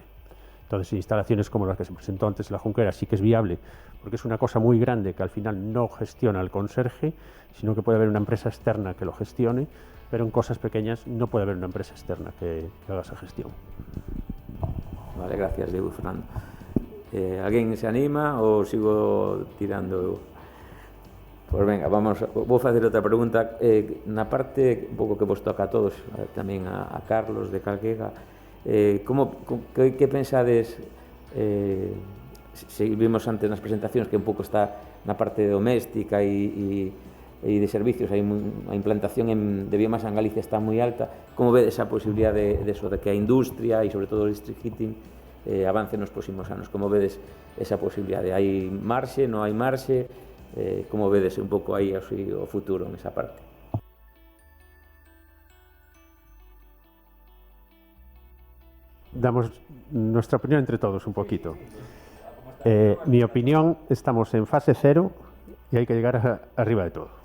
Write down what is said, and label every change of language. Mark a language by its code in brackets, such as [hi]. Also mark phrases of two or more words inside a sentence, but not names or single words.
[es] Entonces, instalaciones como las que se presentó antes en la Junquera sí que es viable, porque es una cosa muy grande que al final no gestiona el conserje, sino que puede haber una empresa externa que lo gestione, pero en cosas pequeñas no puede haber una empresa externa que haga esa gestión. Vale, gracias, Diego y Fernando. [gl] ¿Alguén se anima ou sigo tirando? Pois venga, vou facer outra pregunta. Na parte un pouco que vos toca a todos, tamén a Carlos de Calquega, que pensades, se vimos antes nas presentacións que un pouco está na parte doméstica e de servicios, a implantación de biomasa en Galicia está moi alta. Como vedes a posibilidade de que a industria e sobre todo o [en] district heating [gl] avance nos próximos anos? Como vedes esa posibilidade? Hai marxe, non hai marxe? Como vedes un pouco aí o futuro en esa parte? [es] Damos nuestra opinión entre todos un poquito. Mi opinión, estamos en fase 0 y hay que llegar arriba de todo.